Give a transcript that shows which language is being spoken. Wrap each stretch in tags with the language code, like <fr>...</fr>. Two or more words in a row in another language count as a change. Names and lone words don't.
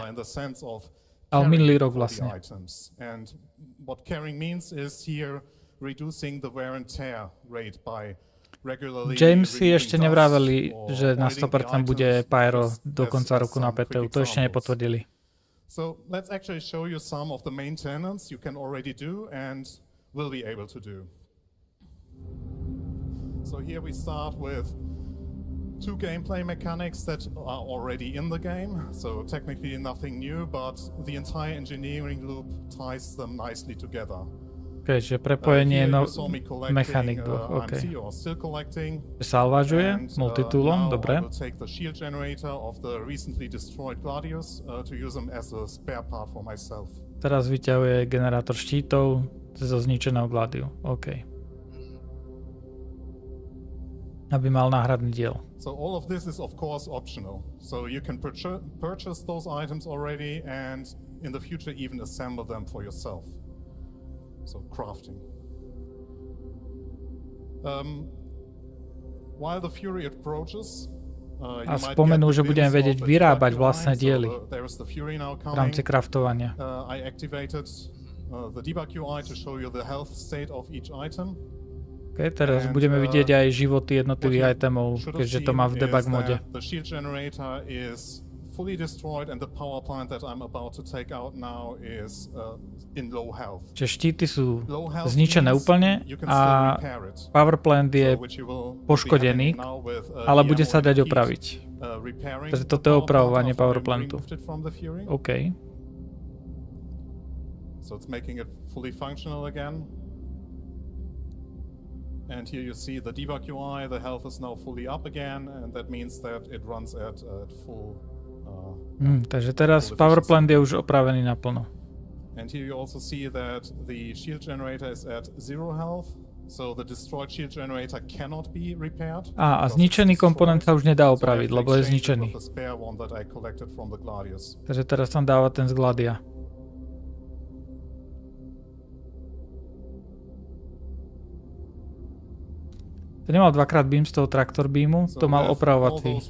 <sk>Ale minulý rok vlastne. James si ešte nevraveli, že na 100% bude Pyro do konca roku na PTU. To ešte nepotvrdili.</sk> <en>So let's actually show you some of the maintenance you can already do and will be able to do. So here we start with two gameplay mechanics that are already in the game. So technically nothing new, but the entire engineering loop ties them nicely together.</en> <sk>Okay, že prepojenie mechanik dvoch, OK. Salvážuje multitoolom, dobre. Teraz vyťahuje generátor štítov zo zničeného Gladiu, OK. Aby mal náhradný diel.</sk> <en>So all of this is of course optional. So you can purchase those items already and in the future even assemble them for yourself. So crafting. While the Fury approaches,</en> <sk>a spomenul, že budeme vedieť vyrábať vlastné diely v rámci craftovania.</sk> <en>I activated the debug UI to show you the health state of each item.</en> <sk>Okay, teraz budeme vidieť aj životy jednotlivých itemov, keďže to má v</sk> <en>debug mode.</en> <sk>Čiže štíty sú zničené úplne a</sk> <en>power plant</en> <sk>je poškodený, ale bude sa dať opraviť. Takže toto je opravovanie</sk> <en>power plantu.</en> <sk>OK.</sk> <en>So it's making it fully functional again. And here you see the debug UI, the health is now fully up again, and that means that it runs at full...</en> <sk>takže teraz</sk> <en>power plant</en> <sk>je už opravený naplno.</sk> <en>And here you also see that the shield generator is at 0 health, so the destroyed shield generator cannot be repaired.</en> <sk>A zničený komponent sa už nedá opraviť, lebo je zničený. Takže teraz tam dáva ten z Gladia. To nemal dvakrát beam z toho traktor beamu, to mal opravovací.</sk>